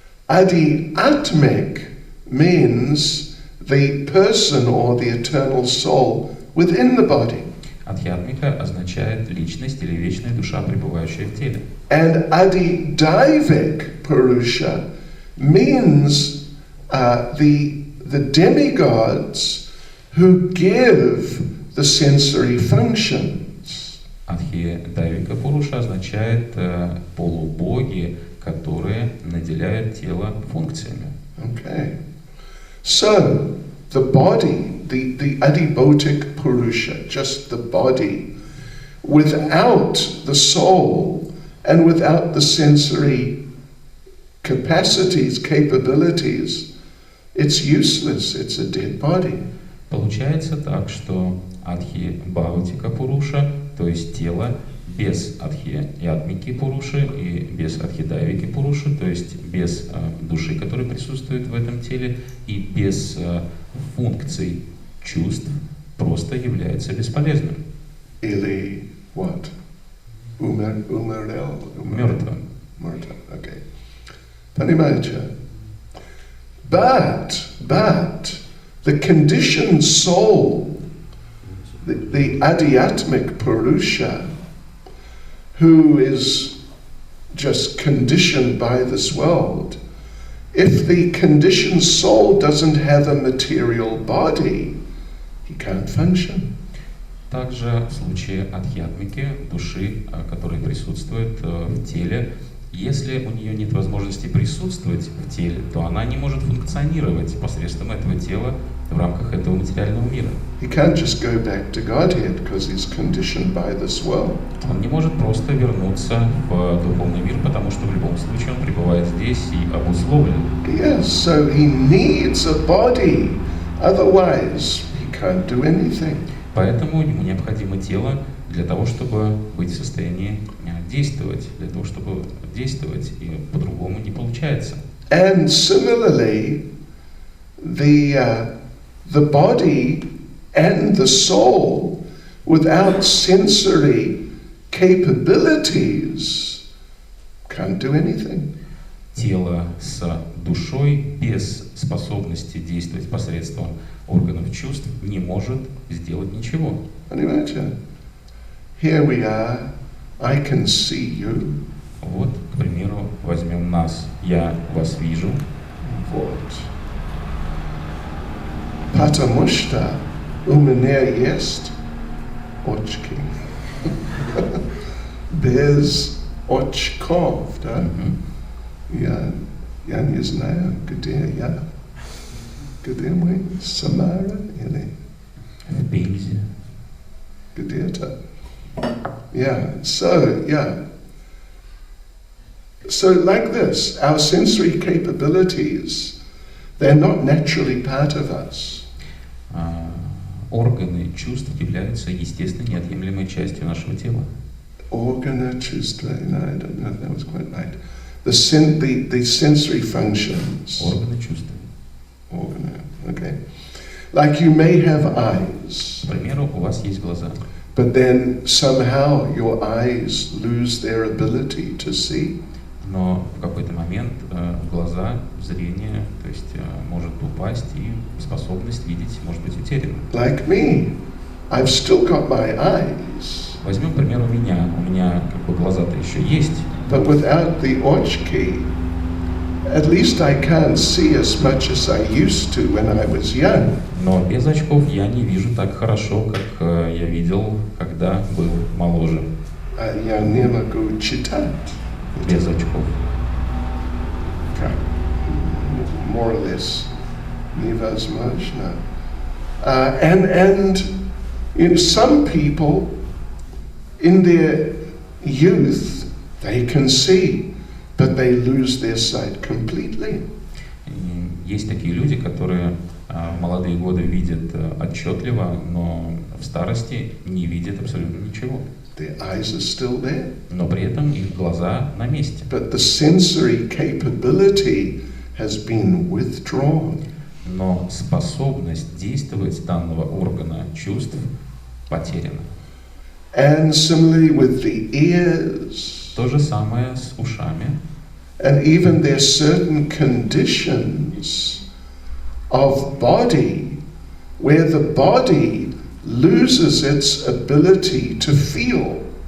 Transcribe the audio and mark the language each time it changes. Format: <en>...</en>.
<en>Adi-atmic means the person or the eternal soul within the body.</en> <ru>Адхьятмика означает личность или вечная душа, пребывающая в теле.</ru> <en>And Adi-daivik Purusha means the demigods who give the sensory functions.</en> <ru>Адхи-дайвика пуруша означает полубоги, которые наделяют тело функциями.</ru> <en>Okay. So, the body, the Adi-bautic Purusha, just the body, without the soul and without the sensory capacities, capabilities, it's useless, it's a dead body.</en> <ru>Получается так, что Адхи-баутика пуруша, то есть тело, без Адхи-ятмики пуруши и без Адхи-дайвики пуруши, то есть без души, которая присутствует в этом теле, и без функций чувств, просто является бесполезным. Или</ru> <en>what?</en> <ru>Умерел. Мертвым. Мертвым, okay. Понимаете?</ru> <en>But the conditioned soul, the Adhyatmic Purusha, who is just conditioned by this world, if the conditioned soul doesn't have a material body, he can't function.</en> <ru>Также в случае адхьятмики, души, которая присутствует в теле, если у нее нет возможности присутствовать в теле, то она не может функционировать посредством этого тела в рамках этого материального мира.</ru> <en>He can't just go back to Godhead because he's conditioned by this world.</en> <ru>Он не может просто вернуться в духовный мир, потому что в любом случае он пребывает здесь и обусловлен.</ru> <en>Yes, so he needs a body, otherwise he can't do anything.</en> <ru>Поэтому ему необходимо тело для того, чтобы быть в состоянии действовать, для того, чтобы действовать, и по-другому не получается.</ru> <en>And similarly, the body and the soul, without sensory capabilities, can't do anything.</en> <ru>Тело с душой без способности действовать посредством органов чувств не может сделать ничего. Понимаете?</ru> <en>Here we are, I can see you.</en> <ru>Вот, к примеру, возьмем нас. Я вас вижу. Вот. Потому что у меня есть очки. Без очков, да? Я не знаю, где я. Где мы? Самара или? В Пензе. Где-то.</ru> <en>Yeah, so, yeah. So like this, our sensory capabilities, they're not naturally part of us.</en> <ru>Органы чувств являются естественной неотъемлемой частью нашего тела. Органы чувства,</ru> <en>no, I don't know if that was quite right. The sensory functions.</en> <ru>Органы чувств.</ru> <en>organ. Okay. Like you may have eyes.</en> <ru>К примеру, у вас есть глаза.</ru> <en>But then somehow your eyes lose their ability to see.</en> <ru>Но в какой-то момент глаза, зрение, то есть может упасть, и способность видеть может быть утеряна.</ru> <en>Like me, I've still got my eyes.</en> <ru>Возьмем, к примеру, меня. У меня как бы глаза-то еще есть.</ru> <en>But without the</en> <ru>очки,</ru> <en>at least I can't see as much as I used to when I was young.</en> <ru>Но без очков я не вижу так хорошо, как я видел, когда был моложе. Я не могу читать. Без очков.</ru> <en>More or less</en> <ru>невозможно.</ru> <en>And some people in their youth they can see, but they lose their sight completely.</en> <ru>Есть такие люди, которые в молодые годы видят отчетливо, но в старости не видят абсолютно ничего.</ru> <en>Their eyes are still there.</en> <ru>Но при этом их глаза на месте.</ru> <en>But the sensory capability has been withdrawn.</en> <ru>Но способность действовать данного органа чувств потеряна.</ru> <en>And similarly with the ears.</en> <ru>То же самое с ушами.</ru> <en>And even there are certain conditions of body where the body loses its ability to feel.</en>